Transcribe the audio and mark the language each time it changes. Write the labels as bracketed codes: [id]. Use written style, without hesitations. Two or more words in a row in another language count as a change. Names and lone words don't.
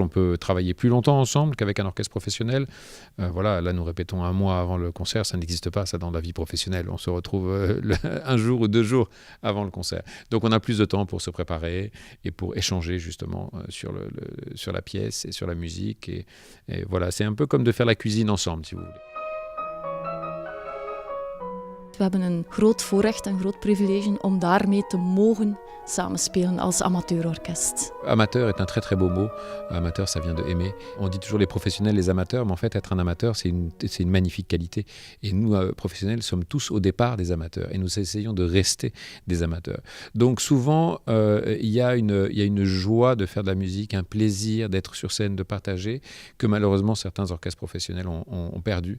[fr] On peut travailler plus longtemps ensemble qu'avec un orchestre professionnel. Voilà, là, nous répétons un mois avant le concert, ça n'existe pas ça dans la vie professionnelle. On se retrouve un jour ou 2 jours avant le concert. Donc on a plus de temps pour se préparer et pour échanger justement sur la pièce et sur la musique. Et voilà, c'est un peu comme de faire la cuisine ensemble, si vous voulez. [nl] We hebben een groot voorrecht en groot privilege om daarmee te mogen samenspelen als amateurorkest. [fr] Amateur est un très très beau mot. Amateur, ça vient de aimer. On dit toujours les professionnels, les amateurs, mais en fait être un amateur, c'est une magnifique qualité. Et nous, professionnels, sommes tous au départ des amateurs et nous essayons de rester des amateurs. Donc souvent, il y a une joie de faire de la musique, un plaisir d'être sur scène, de partager, que malheureusement certains orchestres professionnels ont perdu.